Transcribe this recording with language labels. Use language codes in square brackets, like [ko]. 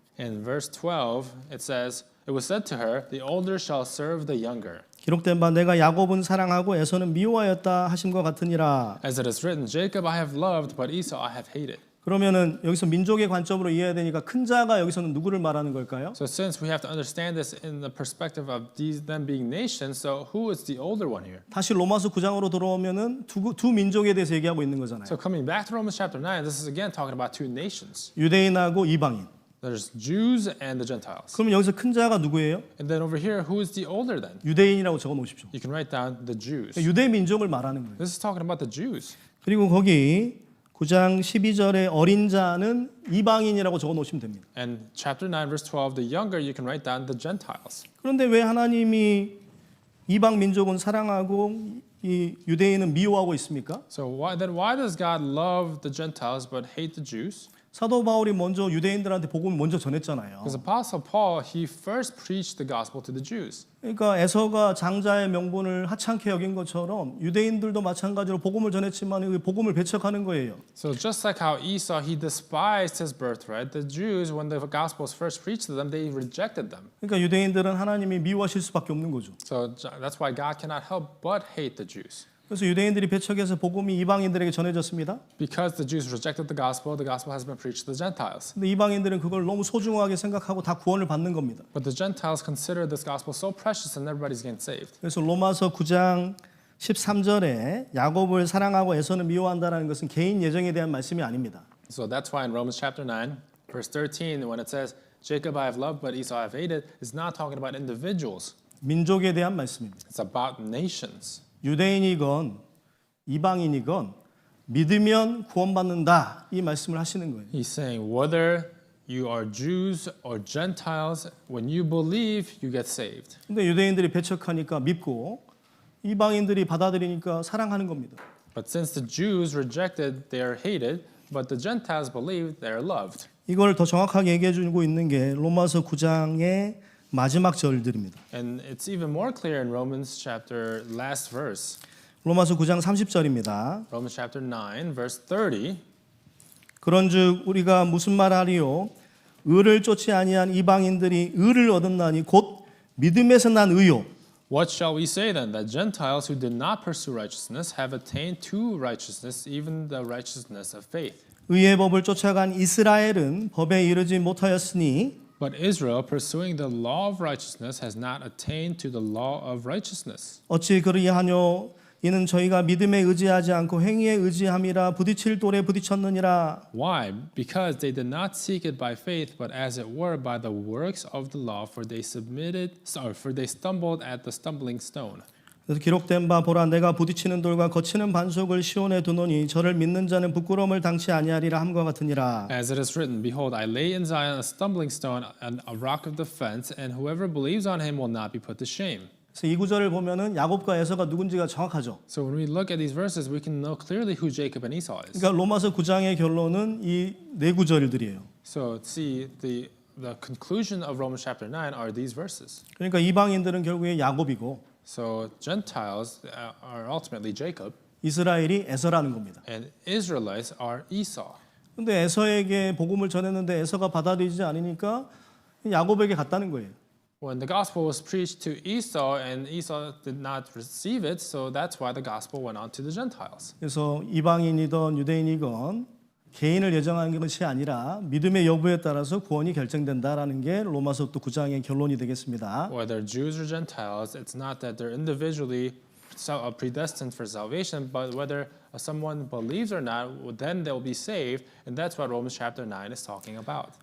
[en] In verse 12, it says, it was said to her, the older shall serve the younger. [ko] 기록된 바 내가 야곱은 사랑하고 에서는 미워하였다 하심과 같으니라. [en] As it is written, Jacob I have loved, but Esau I have hated. [ko] 그러면은 여기서 민족의 관점으로 이해해야 되니까 큰 자가 여기서는 누구를 말하는 걸까요? [en] So since we have to understand this in the perspective of them being nations, so who is the older one here? [ko] 다시 로마서 9장으로 돌아오면은 두 민족에 대해서 얘기하고 있는 거잖아요. [en] So coming back to Romans chapter 9, this is again talking about two nations. [ko] 유대인하고 이방인. [en] There's Jews and the Gentiles. [ko] 그러면 여기서 큰 자가 누구예요? [en] And then over here, who is the older then? [ko] 유대인이라고 적어 놓으십시오. [en] You can write down the Jews. [ko] 유대 민족을 말하는 거예요. [en] This is talking about the Jews. [ko] 그리고 거기 9장 12절에 어린 자는 이방인이라고 적어 놓으시면 됩니다. [en] And chapter 9, verse 12, the younger, you can write down the Gentiles. [ko] 그런데 왜 하나님이 이방 민족은 사랑하고 이 유대인은 미워하고 있습니까? [en] So why does God love the Gentiles but hate the Jews? [ko] 사도 바울이 먼저 유대인들한테 복음을 먼저 전했잖아요. [en] Because Apostle Paul, he first preached the gospel to the Jews. [ko] 그러니까 에서가 장자의 명분을 하찮게 여긴 것처럼 유대인들도 마찬가지로 복음을 전했지만 그 복음을 배척하는 거예요. [en] So just like how Esau, he despised his birthright, the Jews, when the gospel was first preached to them, they rejected them. [ko] 그러니까 유대인들은 하나님이 미워하실 수밖에 없는 거죠. [en] So that's why God cannot help but hate the Jews. [ko] 그래서 유대인들이 배척해서 복음이 이방인들에게 전해졌습니다. [en] Because the Jews rejected the gospel has been preached to the Gentiles. [ko] 근데 이방인들은 그걸 너무 소중하게 생각하고 다 구원을 받는 겁니다. [en] But the Gentiles consider this gospel so precious and everybody's getting saved. [ko] 그래서 로마서 9장 13절에 야곱을 사랑하고 에서는 미워한다는 것은 개인 예정에 대한 말씀이 아닙니다. [en] So that's why in Romans chapter 9, verse 13, when it says, Jacob I have loved, but Esau I have hated, it's not talking about individuals. [ko] 민족에 대한 말씀입니다. [en] It's about nations. [ko] 유대인이건 이방인이건 믿으면 구원받는다 이 말씀을 하시는 거예요. [en] He's saying whether you are Jews or Gentiles, when you believe, you get saved. [ko] 근데 유대인들이 배척하니까 믿고 이방인들이 받아들이니까 사랑하는 겁니다. [en] But since the Jews rejected, they are hated, but the Gentiles believe, they are loved. [ko] 이걸 더 정확하게 얘기해 주고 있는 게 로마서 9장의 마지막 절들입니다. [en] And it's even more clear in Romans chapter last verse. [ko] 로마서 9장 30절입니다. [en] Romans chapter 9, verse 30. [ko] 그런즉 우리가 무슨 말하리요? 의를 쫓지 아니한 이방인들이 의를 얻었나니 곧 믿음에서 난 의요. [en] What shall we say then? That Gentiles who did not pursue righteousness have attained to righteousness, even the righteousness of faith. [ko] 의의 법을 쫓아간 이스라엘은 법에 이르지 못하였으니 [en] But Israel, pursuing the law of righteousness, has not attained to the law of righteousness. [ko] 어찌 그리하뇨 이는 저희가 믿음에 의지하지 않고 행위에 의지함이라 부딪힐 돌에 부딪혔느니라. [en] Why? Because they did not seek it by faith, but as it were by the works of the law, for they stumbled at the stumbling stone. [ko] 그래서 기록된 바 보라 내가 부딪히는 돌과 거치는 반석을 시온에 두노니 저를 믿는 자는 부끄러움을 당치 아니하리라 함과 같으니라. [en] As it is written, Behold, I lay in Zion a stumbling stone and a rock of defense, and whoever believes on him will not be put to shame. [ko] 그래서 이 구절을 보면은 야곱과 에서가 누군지가 정확하죠. [en] So when we look at these verses, we can know clearly who Jacob and Esau is. [ko] 그러니까 로마서 9장의 결론은 이 네 구절들이에요. [en] So see, the conclusion of Romans chapter 9 are these verses. [ko] 그러니까 이방인들은 결국에 야곱이고 [en] So Gentiles are ultimately Jacob, [ko] 이스라엘이 에서라는 겁니다. [en] and Israelites are Esau. [ko] 근데 에서에게 복음을 전했는데 에서가 받아들이지 않으니까 야곱에게 갔다는 거예요. [en] When the gospel was preached to Esau and Esau did not receive it, so that's why the gospel went on to the Gentiles. [ko] 그래서 이방인이든 유대인이건 개인을 예정하는 것이 아니라 믿음의 여부에 따라서 구원이 결정된다라는 게 로마서 또 9장의 결론이 되겠습니다. [en] Whether Jews or Gentiles, it's not that they're individually predestined for salvation, but whether someone believes or not, then they'll be saved, and that's what Romans chapter 9 is talking about.